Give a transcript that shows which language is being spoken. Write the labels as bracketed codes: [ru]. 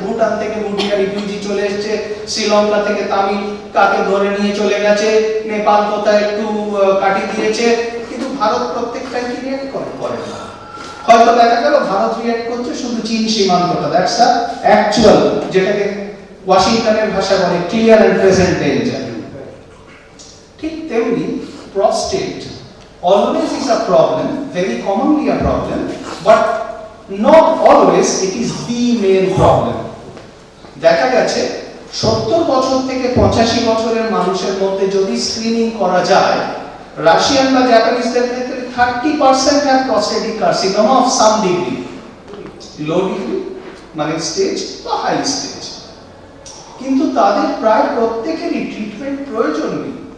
[bn] ভুটান থেকে ভুটিয়া রিফিউজি চলে এসেছে, শ্রীলঙ্কা থেকে তামিল কাকে ধরে নিয়ে চলে গেছে, নেপাল কোথায় একটু কাটি দিয়েছে, কিন্তু ভারত প্রত্যেকটাই কি রিঅ্যাক্ট করে না। হয়তো দেখা গেল ভারত রিঅ্যাক্ট করছে শুধু চীন সীমান্তটা, [en] that's a actual, [bn] যেটাকে ওয়াশিংটনের ভাষায় বলে ক্লিয়ার এন্ড প্রেজেন্ট ডেঞ্জার। ঠিক তেমনি prostate [en] always is a problem, very commonly a problem, but not always it is the main problem. [bn] দেখা গেছে 70 বছর থেকে 85 বছরের মানুষের মধ্যে যদি স্ক্রিনিং করা যায়, রাশিয়ান বা জাপানিজদের ক্ষেত্রে [en] 30% have prostatic carcinoma of some degree, [bn] low degree মানে স্টেজ বা হাই স্টেজ, কিন্তু তাদের প্রায় প্রত্যেকেরই ট্রিটমেন্ট প্রয়োজন নেই।